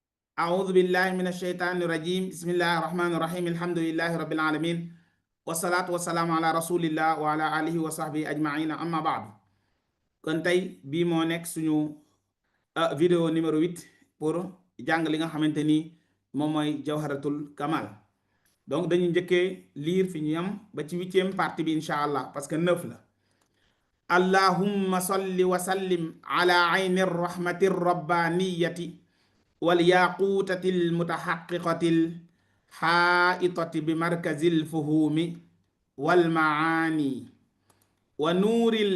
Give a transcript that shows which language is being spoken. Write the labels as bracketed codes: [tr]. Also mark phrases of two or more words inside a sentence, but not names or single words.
[ar] أعوذ بالله من الشيطان الرجيم بسم الله الرحمن الرحيم الحمد لله رب العالمين والصلاة والسلام على رسول الله وعلى آله وصحبه أجمعين أما بعد [wo] kon tey bii moo nekk suñu vidéo numéro 8 pour jàng li nga xamante ni moom mooy jawharatul kamal. Donc dañu njëkkee liir fi ñu yam ba ci 8e partie bi [ar] إن شاء الله [fr] parce que [wo] 9 la. [ar] اللهم صل وسلم على عين الرحمة الربانية والياقوتة المتحققة الحائطة بمركز الفهوم والمعاني ونور